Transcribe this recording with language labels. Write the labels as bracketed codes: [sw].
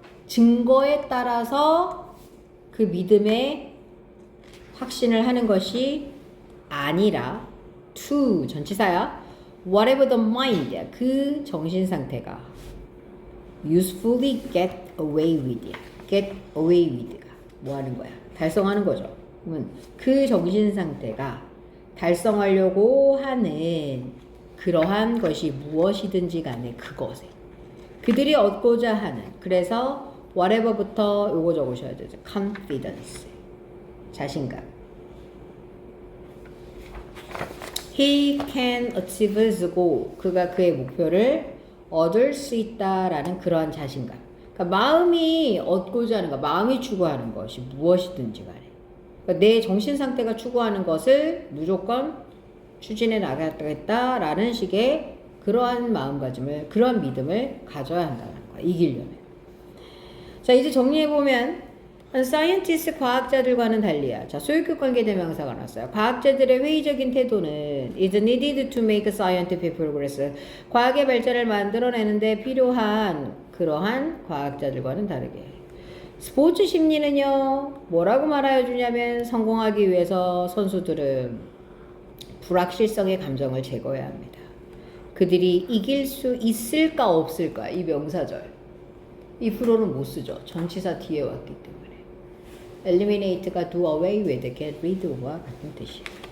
[ko] 증거에 따라서 그 믿음에 확신을 하는 것이 아니라 to 전치사야. [en] whatever the mind [ko] 그 정신 상태가 [en] usefully get away with get away with가 [ko] 뭐 하는 거야? 달성하는 거죠. 그러면 그 정신 상태가 달성하려고 하는 그러한 것이 무엇이든지 간에 그것에 그들이 얻고자 하는 그래서 whatever부터 요거 적으셔야 되죠. confidence 자신감. [en] He can achieve his goal. [ko] 그가 그의 목표를 얻을 수 있다라는 그러한 자신감. 그러니까 마음이 얻고자 하는 것, 마음이 추구하는 것이 무엇이든지 간에. 그러니까 내 정신 상태가 추구하는 것을 무조건 추진해 나가겠다라는 식의 그러한 마음가짐을, 그러한 믿음을 가져야 한다는 거야. 이기려면. 자, 이제 정리해보면 scientist 과학자들과는 달리야. 자, 소유격 관계대명사가 나왔어요. 과학자들의 회의적인 태도는 [en] is needed to make scientific progress. [ko] 과학의 발전을 만들어내는데 필요한 그러한 과학자들과는 다르게. 스포츠 심리는요, 뭐라고 말하여 주냐면 성공하기 위해서 선수들은 불확실성의 감정을 제거해야 합니다. 그들이 이길 수 있을까 없을까 이 명사절. 이 프로는 못 쓰죠. 전치사 뒤에 왔기 때문에. eliminate가 do away with, get rid와 같은 뜻이에요.